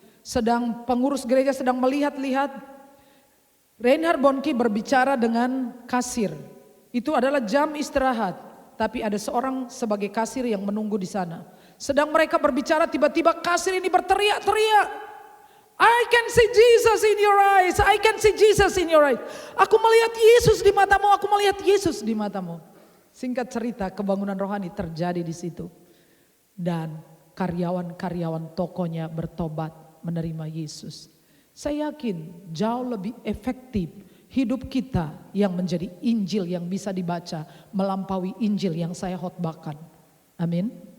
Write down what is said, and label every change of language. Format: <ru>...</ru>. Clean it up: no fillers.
<id>Sedang pengurus gereja sedang melihat-lihat, Reinhard Bonnke berbicara dengan kasir. Itu adalah jam istirahat, tapi ada seorang sebagai kasir yang menunggu di sana. Sedang mereka berbicara, tiba-tiba kasir ini berteriak-teriak.</id> <en>I can see Jesus in your eyes. I can see Jesus in your eyes.</en> <id>Aku melihat Yesus di matamu. Aku melihat Yesus di matamu. Singkat cerita, kebangunan rohani terjadi di situ. Dan karyawan-karyawan tokonya bertobat menerima Yesus. Saya yakin jauh lebih efektif hidup kita yang menjadi Injil yang bisa dibaca melampaui Injil yang saya khotbahkan. Amin.</id>